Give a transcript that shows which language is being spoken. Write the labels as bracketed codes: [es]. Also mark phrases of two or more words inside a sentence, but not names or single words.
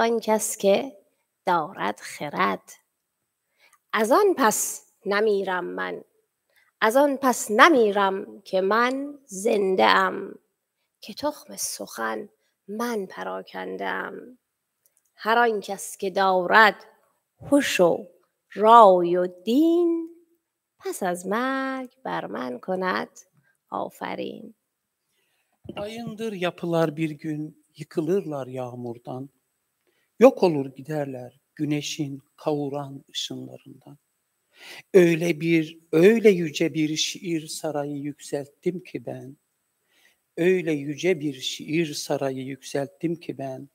[fa] آن کس که دارد خرد از آن پس نمیرم من از آن پس نمیرم که من زنده ام که تخم سخن من پراکنده ام هر آن کس که دارد هوش و رای و دین پس از مرگ بر من کند آفرین. [tr] Ayındır yapılar bir gün yıkılırlar yağmurdan. Yok olur giderler güneşin kavuran ışınlarından. Öyle yüce bir şiir sarayı yükselttim ki ben. Öyle yüce bir şiir sarayı yükselttim ki ben.